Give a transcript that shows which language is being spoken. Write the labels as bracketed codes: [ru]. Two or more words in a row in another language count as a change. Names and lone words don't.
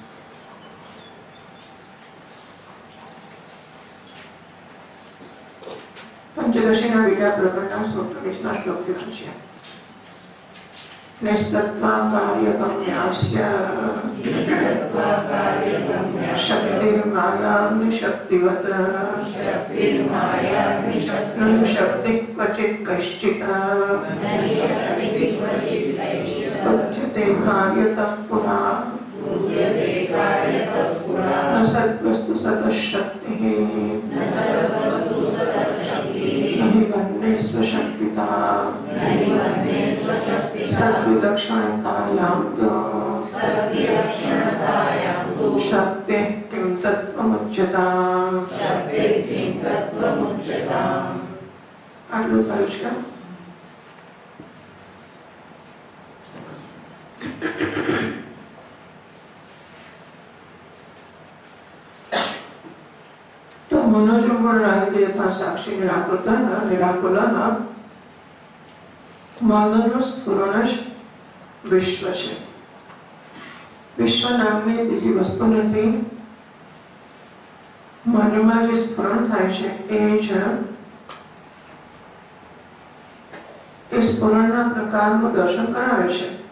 [gu] પંચદશીના બીજા પ્રકરણના 47મા શ્લોકથી વાંચીએ. [sa] निस्तत्वा कार्यगम्यास्य शक्तिर्मायाग्निशक्तिवत न शक्ति क्वचित कश्चित उच्यते कार्यतः पुरा न सद्वस्तु सतशक्तिः न हि वन्ये स्वशक्तिता सद्विलक्षणतायां तु शक्तिः किं तत्त्वमुच्यताम्. [gu] આટલું થયું છે. [sa] तो मनोजगुण यथा साक्षी निराकुलन [gu] મનનું સ્ફુરણ જ વિશ્વ છે. વિશ્વ નામની બીજી વસ્તુ નથી. મનમાં જે સ્ફુરણ થાય છે એ જ એ સ્ફુરણના પ્રકારનું દર્શન કરાવે છે.